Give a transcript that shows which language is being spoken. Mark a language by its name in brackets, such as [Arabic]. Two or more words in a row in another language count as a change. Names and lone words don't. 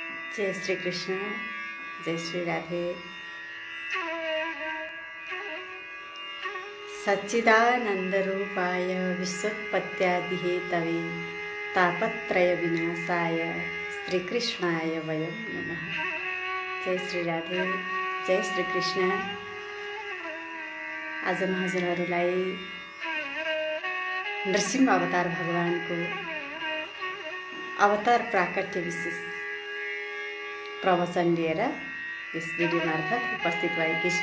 [Nepali] जय श्री कृष्ण, जय श्री राधे। [Sanskrit] सच्चिदानंद रूपाय विश्वोत्पत्त्यादिहेतवे तापत्रय विनाशाय श्री कृष्णाय वयं नमः। [Nepali] जय श्री राधे, जय श्री कृष्ण। आज म हजुरहरूलाई नृसिंह अवतार भगवानको अवतार प्राकट्य विशेष प्रवचन लिएर यस भिडियो मार्फत उपस्थित भएकी छु।